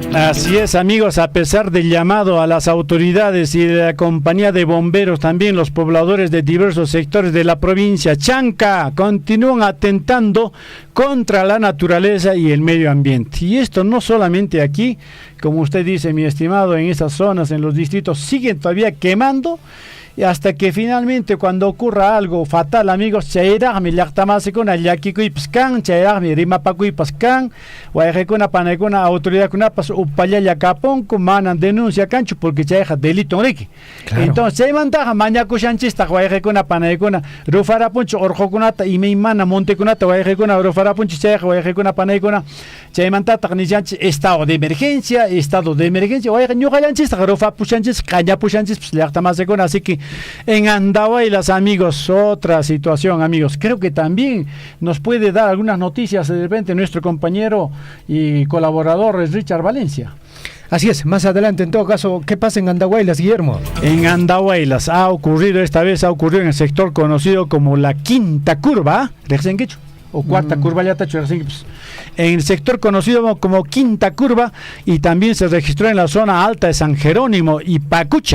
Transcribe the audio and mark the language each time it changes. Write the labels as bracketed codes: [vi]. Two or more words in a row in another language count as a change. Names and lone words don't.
[es] Así es, amigos, a pesar del llamado a las autoridades y de la compañía de bomberos, también los pobladores de diversos sectores de la provincia Chanca continúan atentando contra la naturaleza y el medio ambiente. Y esto no solamente aquí, como usted dice, mi estimado, en esas zonas, en los distritos, siguen todavía quemando. Y hasta que finalmente, cuando ocurra algo fatal, amigos, [qu] chayraqmi llaqtamasikuna llakikuypas chayraqmi rimapakuypas kan, Huayjekuna Panaykuna autoridadkunapas upallalla kapunku, manan denuncia kanchu, porque chayqa delito riki. Claro. Entonces chaymantaqa mañakushanchista Huayjekuna Panaykuna rufarapunchu urqukunata imaymana montekunata Huayjekuna rufarapunchu chayqa Huayjekuna Panaykuna chaymantataq nishanchis [es] estado de emergencia, [qu] Huayqa ñuqallanchista rufapushanchis qañapushanchis llaqtamasikuna. [es] Así que en Andahuaylas, amigos, otra situación, amigos. Creo que también nos puede dar algunas noticias de repente nuestro compañero y colaborador es Richard Valencia. Así es, más adelante, en todo caso, ¿qué pasa en Andahuaylas, Guillermo? En Andahuaylas esta vez ha ocurrido en el sector conocido como la Quinta Curva, o Cuarta Curva, en el sector conocido como Quinta Curva, y también se registró en la zona alta de San Jerónimo y Pacucha.